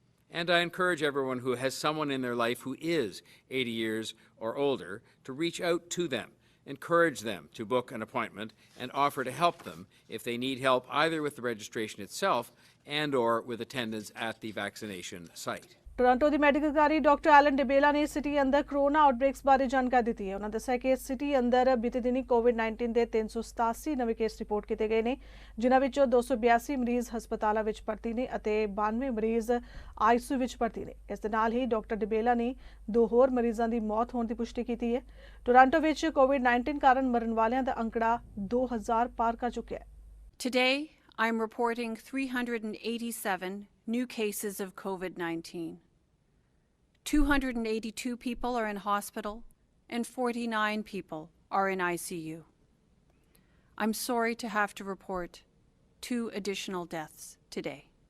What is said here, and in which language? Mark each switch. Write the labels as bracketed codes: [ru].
[en] And I encourage everyone who has someone in their life who is 80 years or older to reach out to them, encourage them to book an appointment, and offer to help them if they need help either with the registration itself and or with attendance at the vaccination site. [pa] Toronto ਦੀ medical ਅਧਿਕਾਰੀ doctor Allen ਡਿਬੇਲਾ ਨੇ city ਅੰਦਰ corona ਆਊਟਬ੍ਰੇਕਸ ਬਾਰੇ ਜਾਣਕਾਰੀ ਦਿੱਤੀ ਹੈ। ਉਹਨਾਂ ਦੱਸਿਆ ਕਿ ਸਿਟੀ ਅੰਦਰ ਬੀਤੇ ਦਿਨੀ ਕੋਵਿਡ-19 ਦੇ 387 ਨਵੇਂ ਕੇਸ ਰਿਪੋਰਟ ਕੀਤੇ ਗਏ ਨੇ, ਜਿਨ੍ਹਾਂ ਵਿੱਚੋਂ 282 ਮਰੀਜ਼ ਹਸਪਤਾਲਾਂ ਵਿੱਚ ਭਰਤੀ ਨੇ ਅਤੇ 92 ਮਰੀਜ਼ ਆਈਸੀਯੂ ਵਿੱਚ ਭਰਤੀ ਨੇ। ਇਸ ਦੇ ਨਾਲ ਹੀ ਡਾਕਟਰ ਡਿਬੇਲਾ ਨੇ 2 ਹੋਰ ਮਰੀਜ਼ਾਂ ਦੀ ਮੌਤ ਹੋਣ ਦੀ ਪੁਸ਼ਟੀ ਕੀਤੀ ਹੈ। ਟੋਰਾਂਟੋ ਵਿੱਚ ਕੋਵਿਡ-19 ਕਾਰਨ ਮਰਨ ਵਾਲਿਆਂ ਦਾ ਅੰਕੜਾ 2000 ਪਾਰ ਕਰ ਚੁੱਕਿਆ ਹੈ। [en] Today, I'm reporting 387 new cases of COVID-19. 282 people are in hospital and 49 people are in ICU. I'm sorry to have to report 2 additional deaths today.